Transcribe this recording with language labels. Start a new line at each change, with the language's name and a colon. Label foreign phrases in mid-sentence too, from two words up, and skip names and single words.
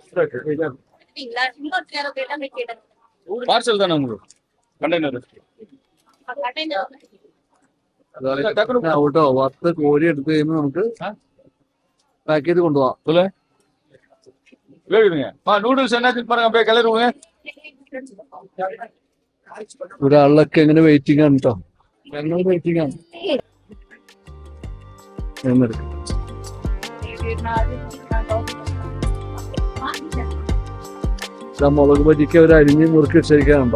Tamil: பார்சல் தானே உங்களுக்கு கண்டெய்னர்
Malayalam: കേട്ടോ, വറുത്ത് കോരി എടുത്ത് കഴിയുമ്പോൾ നമുക്ക് പാക്ക് ചെയ്ത് കൊണ്ടുപോവാം.
Tamil: நூடுல்ஸ் என்ன பாருங்க அப்படியே கிளறுங்க.
Malayalam: ഒരാളിലൊക്കെ എങ്ങനെ വെയിറ്റിംഗ് ആണ് കേട്ടോ, ഞങ്ങൾ വെയിറ്റിംഗ് ആണ്. മുളക് ബജിക്ക് അവർ അരിഞ്ഞ് മുറുക്കി വെച്ചിരിക്കാനുണ്ടോ.